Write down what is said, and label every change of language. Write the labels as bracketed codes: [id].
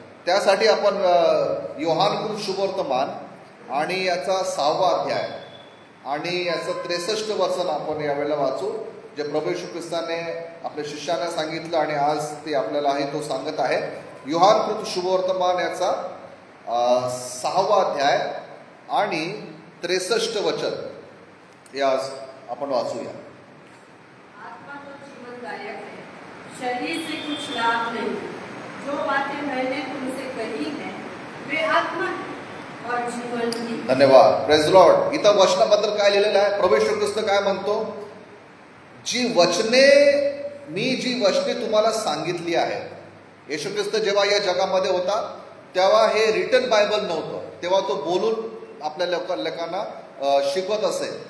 [mr] त्यासाठी आपण योहानकृत शुभवर्तमान आणि याचा 6वा अध्याय आणि याचं 63 वचन आपण यावेळेला वाचू, जे प्रभू येशू ख्रिस्ताने आपल्या शिष्यांना सांगितलं आणि आज ते आपल्याला आहे तो सांगत आहे. योहानकृत शुभवर्तमान याचा 6वा अध्याय आणि 63 वचन हे आज आपण वाचूया. [hi] आत्मा तो जीवनदायक है, शरीर से कुछ लाभ नहीं. जो बातें मैंने तुमसे कही हैं वे आत्मा और जीवन की. [en] धन्यवाद, praise Lord. [mr] इथं वचनाबद्दल काय लिहिलेलं आहे, प्रभू येशू ख्रिस्त काय म्हणतो, जी वचने तुम्हाला सांगितली आहे. येशू ख्रिस्त जेव्हा या जगामध्ये होता तेव्हा हे रिटन बायबल नव्हतं, तेव्हा तो बोलून आपल्या लोकांना शिकवत असे.